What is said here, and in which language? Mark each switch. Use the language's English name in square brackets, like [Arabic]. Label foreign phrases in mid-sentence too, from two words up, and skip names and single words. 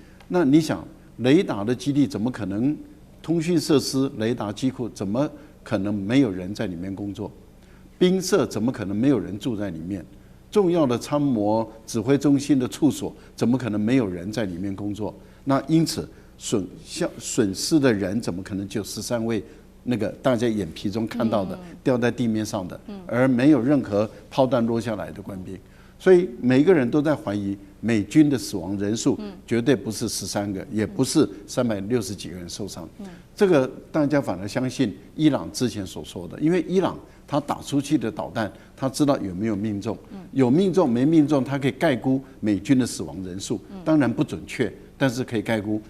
[Chinese] 那你想，雷達的基地怎麼可能？通訊設施、雷達機庫怎麼可能沒有人在裡面工作？兵舍怎麼可能沒有人住在裡面？重要的參謀指揮中心的處所，怎麼可能沒有人在裡面工作？那因此損失的人怎麼可能就13位？那個大家眼皮中看到的掉在地面上的，而沒有任何炮彈落下來的官兵，所以每一個人都在懷疑美軍的死亡人數絕對不是13個，也不是360幾個人受傷。這個大家反而相信伊朗之前所說的，因為伊朗他打出去的導彈，他知道有沒有命中，有命中沒命中，他可以概估美軍的死亡人數，當然不準確，但是可以概估。